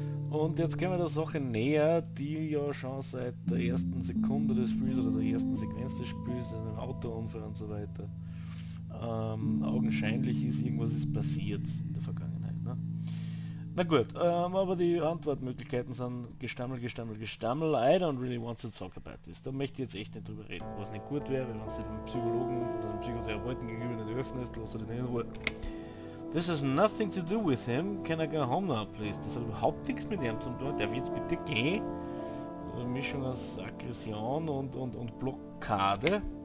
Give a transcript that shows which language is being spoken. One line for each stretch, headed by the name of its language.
German: Und jetzt gehen wir der Sache näher, die ja schon seit der ersten Sekunde des Spiels oder der ersten Sequenz des Spiels, einem Autounfall und so weiter, augenscheinlich ist, irgendwas ist passiert in der Vergangenheit. Ne? Na gut, aber die Antwortmöglichkeiten sind Gestammel.
English: I don't really want to talk about this.
German: Da möchte ich jetzt echt nicht drüber reden. Was nicht gut wäre, wenn es dem Psychologen oder dem Psychotherapeuten gegenüber nicht öffnest, lass er den in Ruhe.
English: This has nothing to do with him. Can I go home now, please?
German: Das hat überhaupt nichts mit ihm zu tun. Darf ich jetzt bitte gehen? Eine Mischung aus Aggression und Blockade.